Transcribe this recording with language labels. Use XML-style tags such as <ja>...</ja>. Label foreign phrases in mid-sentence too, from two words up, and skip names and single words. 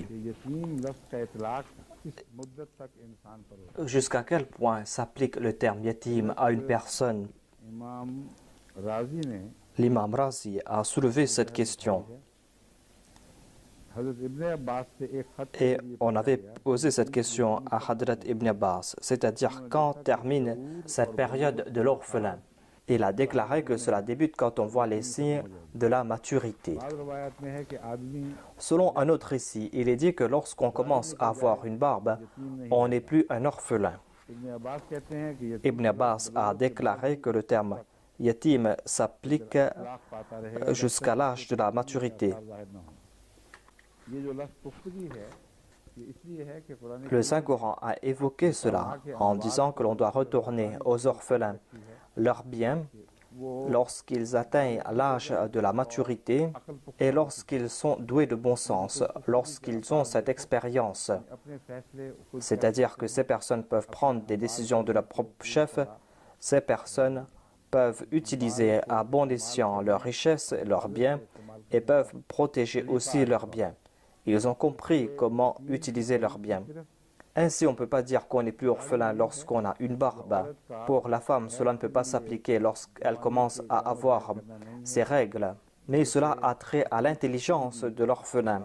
<ur>یتیم لفظ کا اطلاق کس مدت تک انسان پر ہوتا</ur> <fr>Jusqu'à quel point s'applique le terme yatim à une personne?</fr> <ur>ہے۔ امام رازی نے</ur> <fr>L'imam Razi a soulevé cette question</fr> <ur>حضرت ابن عباس سے ایک خط کے</ur> <fr>et</fr> <ur>लिए</ur> <fr>on avait posé cette question à Hadrat Ibn Abbas, c'est-à-dire quand termine cette période de l'orphelin. Il a déclaré que cela débute quand on voit les signes de la maturité.</fr> <ur>بعد روایت میں ہے کہ آدمی</ur> <fr>Selon un autre récit, il est dit que lorsqu'on commence à avoir une barbe, on n'est plus un orphelin.</fr> <ur>ابن عباس کہتے ہیں کہ یتیم</ur> <fr>Ibn Abbas a déclaré que le terme yatim s'applique</fr> <ur>اطلاق پاتا رہے گا</ur> <fr>jusqu'à l'âge de la maturité.</fr> <ur>ظاہر نہ ہو. یہ جو لفظ پختگی ہے یہ اس لیے ہے کہ قرآن</ur> <fr>Le Saint-Coran a évoqué cela en disant que l'on doit retourner aux orphelins leurs biens lorsqu'ils atteignent l'âge de la maturité et lorsqu'ils sont doués de bon sens, lorsqu'ils ont cette expérience.</fr> <ur>اپنے فیصلے خود</ur> <fr>C'est-à-dire que ces personnes peuvent prendre des décisions de leur propre chef, ces personnes peuvent utiliser à bon escient leurs richesses et leurs biens et peuvent protéger aussi leurs biens. Ils ont compris comment utiliser leurs biens. Ainsi, on ne peut pas dire qu'on n'est plus orphelin lorsqu'on a une barbe. Pour la femme, cela ne peut pas s'appliquer lorsqu'elle commence à avoir ses règles. Mais cela a trait à l'intelligence de l'orphelin.</fr>